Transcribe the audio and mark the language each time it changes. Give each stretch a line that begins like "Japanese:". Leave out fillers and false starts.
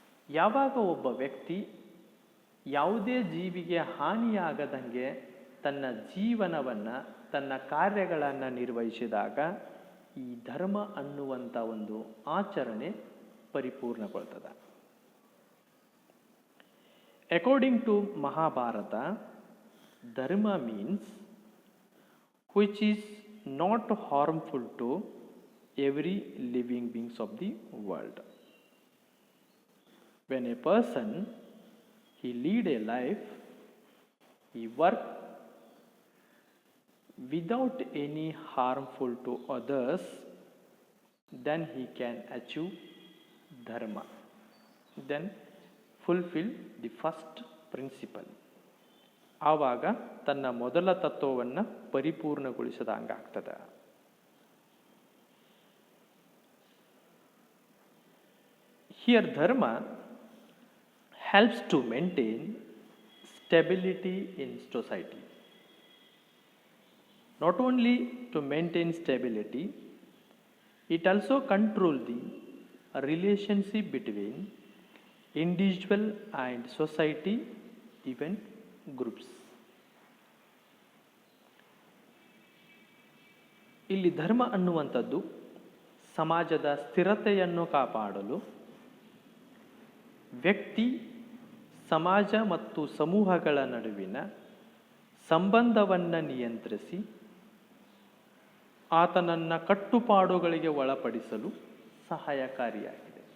Kannada: ಯಾವಾಗ ಒಬ್ಬ ವ್ಯಕ್ತಿ ಯಾವುದೇ ಜೀವಿಗೆ ಹಾನಿಯಾಗದಂಗೆ ತನ್ನ ಜೀವನವನ್ನು, ತನ್ನ ಕಾರ್ಯಗಳನ್ನು ನಿರ್ವಹಿಸಿದಾಗ ಈ ಧರ್ಮ ಅನ್ನುವಂಥ ಒಂದು ಆಚರಣೆ ಪರಿಪೂರ್ಣಗೊಳ್ತದೆ.
English: According to Mahabharata, dharma means which is not harmful to every living beings of the world. When a person, he lead a life, he work without any harmful to others, then he can achieve dharma, then fulfill the first principle.
Kannada: ಆವಾಗ ತನ್ನ ಮೊದಲ ತತ್ವವನ್ನು ಪರಿಪೂರ್ಣಗೊಳಿಸಿದಂಗಾಗ್ತದೆ.
English: Here dharma helps to maintain stability in society. Not only to maintain stability, it also control the relationship between individual and society, even groups.
Kannada: ಇಲ್ಲಿ ಧರ್ಮ ಅನ್ನುವಂಥದ್ದು ಸಮಾಜದ ಸ್ಥಿರತೆಯನ್ನು ಕಾಪಾಡಲು ವ್ಯಕ್ತಿ, ಸಮಾಜ ಮತ್ತು ಸಮೂಹಗಳ ನಡುವಿನ ಸಂಬಂಧವನ್ನು ನಿಯಂತ್ರಿಸಿ ಆತನನ್ನು ಕಟ್ಟುಪಾಡುಗಳಿಗೆ ಒಳಪಡಿಸಲು ಸಹಾಯಕಾರಿಯಾಗಿದೆ.